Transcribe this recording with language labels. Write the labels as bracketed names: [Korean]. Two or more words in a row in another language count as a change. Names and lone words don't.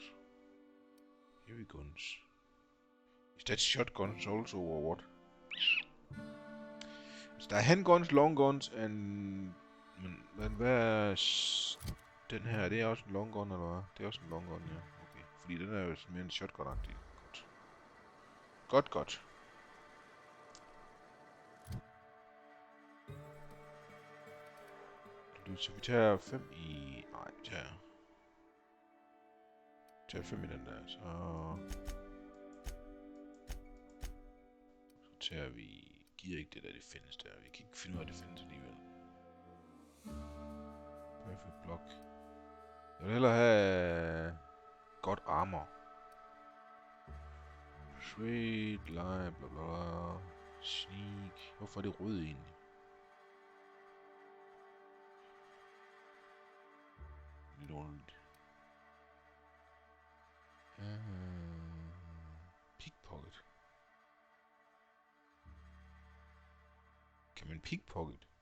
[English] Heavy guns. Is that shotguns also or what? [Danish] Så der er [English] handguns, long guns and... [Danish] Men hvad er den her? Det er også en [English] long gun, [Danish] eller hvad? Det er også en [English] long gun, [Danish] ja. Okay. Fordi den er jo mere en shotgun-agtig. Godt. Godt. Så vi tager 5 i... Nej, vi tager 5 i den der, så tager vi... Giver ikke det der, det findes der. Vi kan ikke finde ud af, det findes alligevel. [English] Perfect block. [Danish] Jeg vil hellere have... godt armor. [English] Sweet, lie, bla bla. Sneak. [Danish] Hvorfor er det rød egentlig? Lidt ordentligt. [English] Pickpocket. [Danish] Kan man pickpocket?